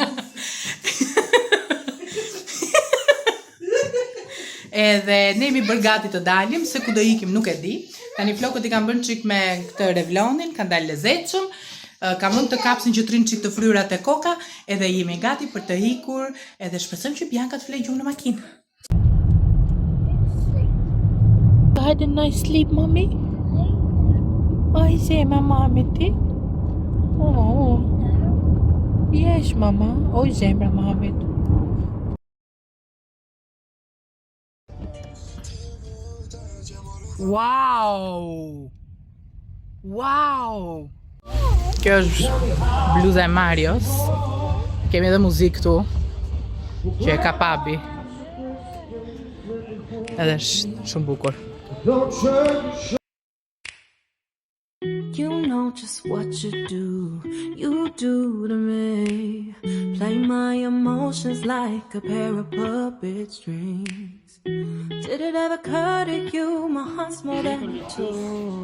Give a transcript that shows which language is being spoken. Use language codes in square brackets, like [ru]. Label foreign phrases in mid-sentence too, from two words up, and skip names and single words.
[sq] Edhe ne jemi bërë gati të dalim, se ku do ikim nuk e di. Tani flokët i kam bërë çik me këtë revlonin, kanë dalë lezetshëm. Kam vënë të kapsin që trin çik të fryrat e koka, edhe jemi gati për të ikur, edhe shpresojmë që Bianca të flejë gjumë në makinë. [en] Had a nice sleep, mommy. [sq] Ai zemra mamit ti? [en] Oh. Yes, mama. [sq] Oj zemra mamit. Wow! Wow! Kjo është bluza e Marios. Kemi edhe muzikë këtu, që e ka pabi. Edhe është shumë bukur. [en] You know just what you do to me. Play my emotions like a pair of puppet strings. Did it ever occur to you my heart's more than two?